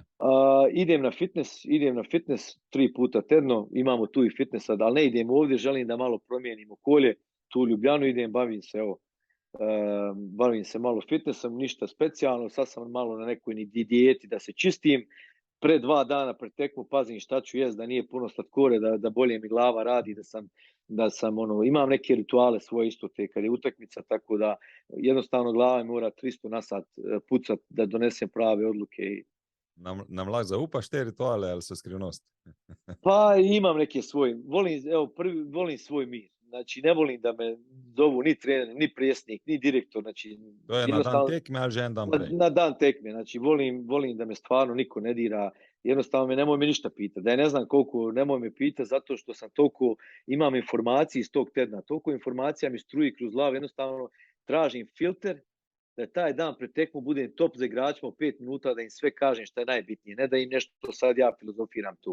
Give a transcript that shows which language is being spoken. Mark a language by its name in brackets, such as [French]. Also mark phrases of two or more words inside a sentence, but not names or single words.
[Bosnian] Idem na fitness 3 puta tjedno, imamo tu i fitnessa, ali ne idem ovdje, želim da malo promijenim okolje, tu u Ljubljanu idem, bavim se malo fitnessom, ništa specijalno, sad sam malo na nekoj dijeti da se čistim, pre 2 dana pred tekmu pazim šta ću jest, da nije puno slatkore, da bolje mi glava radi, da sam imam neke rituale svoje isto te kad je utakmica, tako da jednostavno glava mi mora 300 na sat pucat da donesem prave odluke. [Slovenian] Nam lahko zaupaš te rituale ali so skrivnost? [Bosnian] Pa imam neke svoje, volim svoj mir. Znači, ne volim da me zovu ni trener, ni prijesnik, ni direktor. Znači, [Slovenian] to je na dan tekme, ali že en dan prej? [Bosnian] Na dan tekme. Znači, volim da me stvarno niko ne dira. Jednostavno nemoj me ništa pitati. Da je ne znam koliko, nemoj me pitati zato što sam toliko, imam informacije iz tog tjedna. Toliko informacija mi struji kroz glavu. Jednostavno tražim filter da taj dan pred tekmu budem top za igračima u 5 minuta, da im sve kažem šta je najbitnije, ne da im nešto sad ja filozofiram tu.